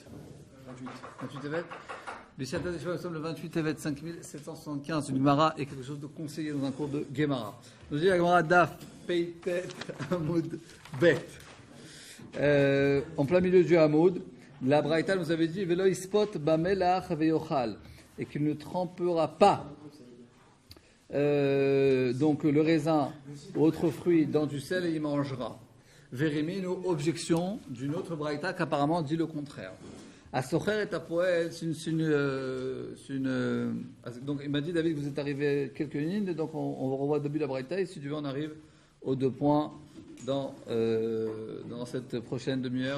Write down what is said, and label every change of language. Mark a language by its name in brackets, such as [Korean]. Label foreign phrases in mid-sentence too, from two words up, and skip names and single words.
[French] 28. 28 Tevet. Bishata Deshua, nous sommes le 28 Tevet 5775. Une Gemara et quelque chose de conseillé dans un cours de Gemara. Nous dit la Gemara [Hebrew] דף פ"ט עמוד ב. [French] En plein milieu du Hamoud, la Braïta nous avait dit [Hebrew] ולא יטבול במלח ויאכל, [French] et qu'il ne trempera pas donc le raisin ou autre fruit dans du sel et il mangera. Vérimino, objection d'une autre Braïta qui apparemment dit le contraire. À Socher et à Poel, donc il m'a dit David que vous êtes arrivé quelques lignes, donc on revoit le début de la Braïta et si tu veux on arrive aux 2 points dans cette prochaine demi-heure.